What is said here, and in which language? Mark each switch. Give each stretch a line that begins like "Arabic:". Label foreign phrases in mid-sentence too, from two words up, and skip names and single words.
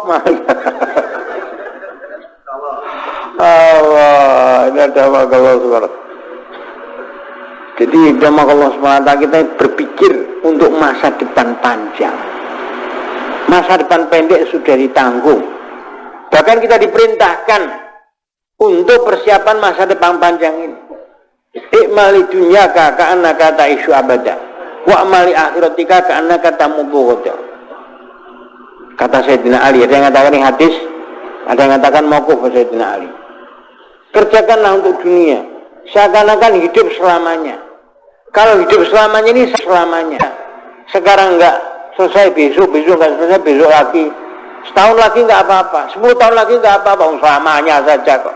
Indonesian: Allah, ini ada Allah Subhanahu. Jadi sama Allah SWT kita berpikir untuk masa depan panjang. Masa depan pendek sudah ditanggung. Bahkan kita diperintahkan untuk persiapan masa depan panjang ini.
Arabic: اعمل لدنياك كأنك تعيش أبدا واعمل لآخرتك كأنك تموت غدا.
Indonesian: Kata Sayyidina Ali, ada yang mengatakan ini hadis, ada yang mengatakan mauquf Sayyidina Ali. Kerjakanlah untuk dunia seakan-akan hidup selamanya. Kalau hidup selamanya ini selamanya. Sekarang enggak selesai, besok enggak selesai, besok lagi, setahun lagi enggak apa-apa, 10 tahun lagi enggak apa-apa, selamanya saja kok.